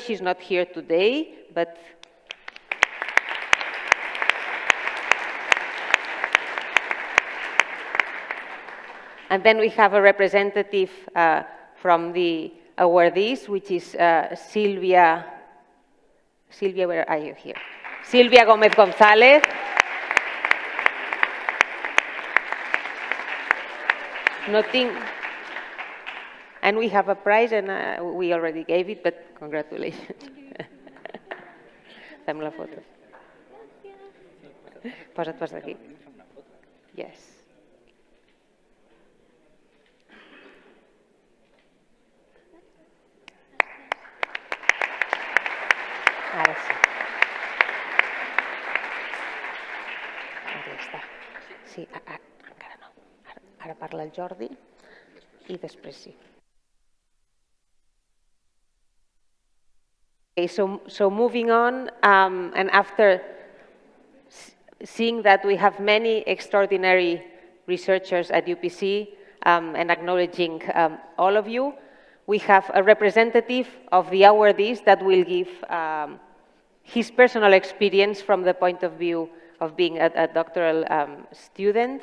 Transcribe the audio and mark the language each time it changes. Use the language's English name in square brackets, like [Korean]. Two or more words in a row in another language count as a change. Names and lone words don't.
[English] She's not here today, but and then we have a representative from the awardees, which is Silvia, where are you here? Silvia Gomez González. Nothing, and we have a prize, and we already gave it, but congratulations. [Catalan] Fem la foto. Posa't aquí. Yes. Ara sí. Ja està. Sí, encara no. Ara parla el Jordi i després sí. [English] Okay, so moving on, and after seeing that we have many extraordinary researchers at UPC and acknowledging all of you, we have a representative of the awardees that will give his personal experience from the point of view of being a doctoral student.